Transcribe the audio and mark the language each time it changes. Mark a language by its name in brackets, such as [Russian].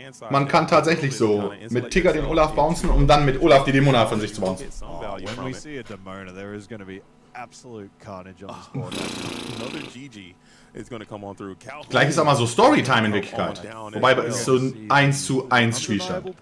[German] Man kann tatsächlich so mit Tigger den Olaf bouncen, um dann mit Olaf die Demona von sich zu bouncen. [English] When we see a Demona, there is going to be absolute carnage on this board. Another GG is going to come on through. [German] Gleich ist auch mal so Storytime in Wirklichkeit. Wobei es so ein 1:1 Spielstand.